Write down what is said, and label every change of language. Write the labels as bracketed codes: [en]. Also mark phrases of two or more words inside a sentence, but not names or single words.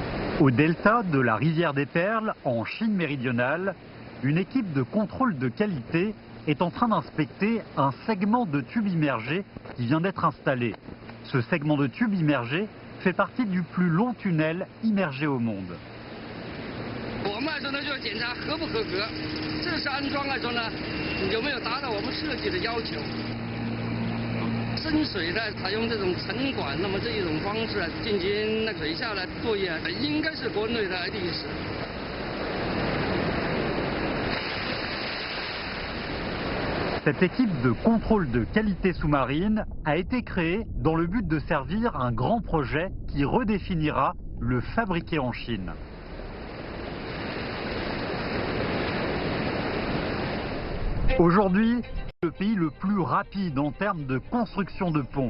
[fr] Au delta de la rivière des Perles, en Chine méridionale, une équipe de contrôle de qualité est en train d'inspecter un segment de tube immergé qui vient d'être installé. Ce segment de tube immergé fait partie du plus long tunnel immergé au monde. [zh] 我们来说呢，就要检查合不合格，正式安装来说呢，有没有达到我们设计的要求。深水的采用这种沉管，那么这一种方式进行那水下的作业，应该是国内的第一次。 [fr] Cette équipe de contrôle de qualité sous-marine a été créée dans le but de servir un grand projet qui redéfinira le fabriqué en Chine. Aujourd'hui, c'est le pays le plus rapide en termes de construction de ponts.